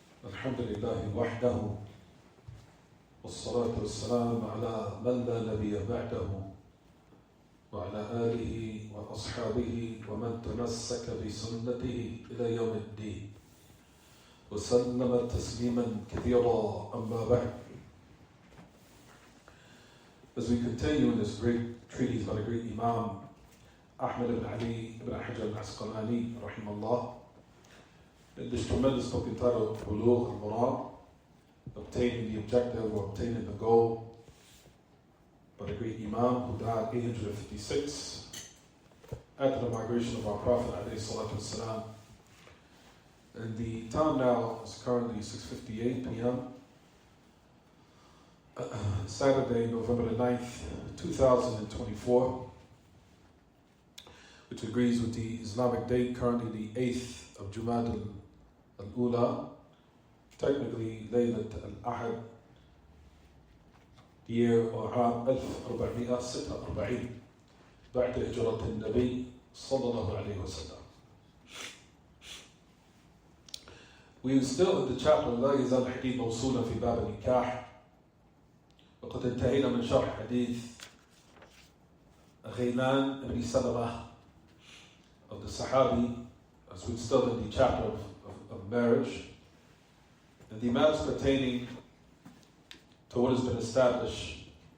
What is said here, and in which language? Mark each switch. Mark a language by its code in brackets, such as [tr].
[ar] الحمد لله وحده والصلاة والسلام على من لا نبي بعده وعلى آله وأصحابه ومن تمسك بسنته إلى يوم الدين وسلم تسليما كثيرا. أما بعد. [en] As we continue in this great treatise by the great Imam Ahmad ibn Ali ibn Hajar al-Asqalani rahimahullah, in this tremendous book entitled Buloogh al-Maraam, obtaining the objective or obtaining the goal, by the great Imam who died 856 after the migration of our Prophet alayhi salatu wasalam. And the time now is currently 6:58 p.m. Saturday, November the 9th, 2024, which agrees with the Islamic date, currently the 8th of Jumad al-Ula, technically Laylat al-Ahad, the year or [ar] عام 1446 بعد هجرة النبي صلى الله عليه وسلم. [en] We are still in the chapter [ar] لا يزال الحديث موصولا في باب النكاح. وقد انتهينا من شرح حديث غيلان بن سلمة [en] of the Sahabi, as we're still in the chapter of marriage, and the matters pertaining to what has been established.